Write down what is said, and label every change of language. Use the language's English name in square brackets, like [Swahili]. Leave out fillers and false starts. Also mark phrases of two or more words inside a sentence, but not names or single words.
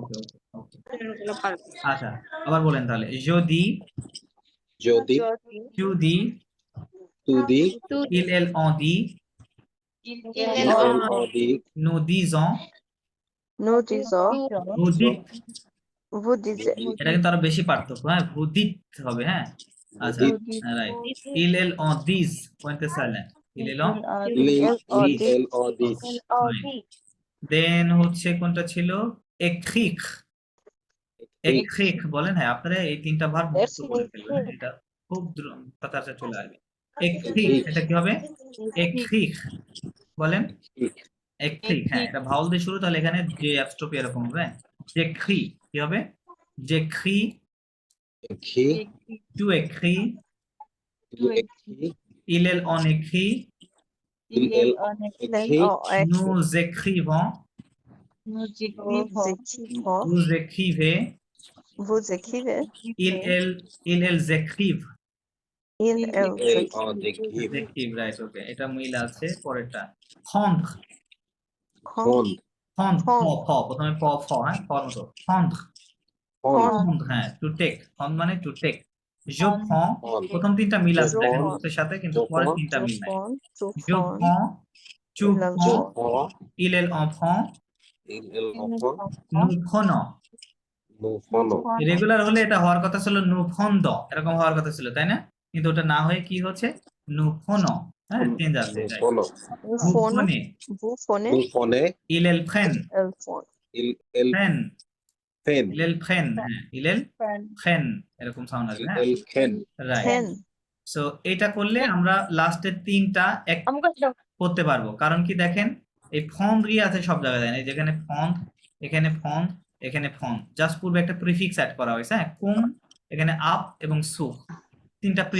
[Bangla] ওকে ওকে আচ্ছা আবার বলেন তাহলে যদি যদি [French] tu dis tu dis il on dit il on dit nous disons Nous disons, vous dites vous disiez. [Bangla] এটা কিন্তু আরো বেশি পার্থক্য হ্যাঁ [French] vous dites [Bangla] হবে হ্যাঁ আচ্ছা রাইট [French] il on dis [Bangla] পয়েন্টে সাইলেন্ট [French] il on il on dit [Bangla] দেন হচ্ছে কোনটা ছিল [French] écrire écrire [Bangla] বলেন হ্যাঁ আপনারা এই তিনটা ভার্ব মুখস্থ করে ফেলবেন হ্যাঁ? এটা খুব তাড়াতাড়ি চলে আসবে écrire এটা কি হবে écrire বলেন écrire হ্যাঁ এটা ভাওয়াল দিয়ে শুরু তাহলে এখানে যে অ্যাপস্ট্রোপি এরকম হবে j'écris কি হবে j'écris [French] écrit tu écris tu écris il on écrit il écrit nous écrivons Nous écrivons. vous écrivez Vous écrivez. ils écrivent Il il on écrit [Bangla] écrive right ওকে এটা মিল আছে পরেরটা prendre [French] prendre [Bangla] prendre প প্রথমে প ফ হ্যাঁ ফর মতো [French] prendre prendre [Bangla] হ্যাঁ [English] to take [Bangla] prendre মানে [English] to take [French] je prends [Bangla] প্রথম তিনটা মিল আছে দেখেন এর সাথে কিন্তু পরের তিনটা মিল নাই [French] je prends tu prends il en prend il en prend nous prenons nous prenons [Bangla] রেগুলার হলে এটা হওয়ার কথা ছিল [French] nous prendons [Bangla] এরকম হওয়ার কথা ছিল তাই না কিন্তু ওটা না হয়ে কি হচ্ছে [French] nous prenons [Bangla] হ্যাঁ চেঞ্জ আছে [French] nous prenons vous prenez Vous prenez. nous prenez ils prennent Elle prend. il prennent prend ils prennent [Bangla] হ্যাঁ [French] ils prennent [Bangla] এরকম সাউন্ড আসবে হ্যাঁ [French] il prend [Bangla] রাইট [French] Prenne. [Bangla] সো এটা করলে আমরা লাস্টের তিনটা এক করতে পারবো কারণ কি দেখেন এই ফন্ড দিয়ে আছে সব জায়গায় দেন এই যেখানে ফন্ড এখানে ফন্ড এখানে ফন্ড জাস্ট পূর্বে একটা প্রিফিক্স অ্যাড করা হয়েছে হ্যাঁ কুম এখানে আপ এবং সু তিনটা স্যার